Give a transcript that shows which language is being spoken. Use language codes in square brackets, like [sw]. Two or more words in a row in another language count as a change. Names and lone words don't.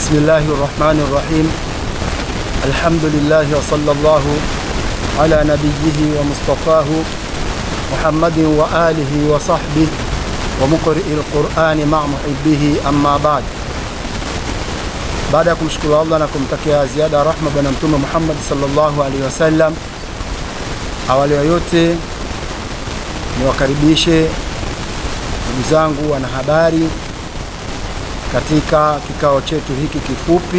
[ar] بسم الله الرحمن الرحيم. الحمد لله وصلى الله على نبيه ومصطفاه محمد وآله وصحبه ومقرئ القرآن مع محبه. أما بعد. [sw] Baada ya kumshukuru Allah na kumtakia ziada rahma bwana mtume Muhammad [ar] صلى الله عليه وسلم, [sw] awali ya yote niwakaribishe ndugu zangu wanahabari katika kikao chetu hiki kifupi,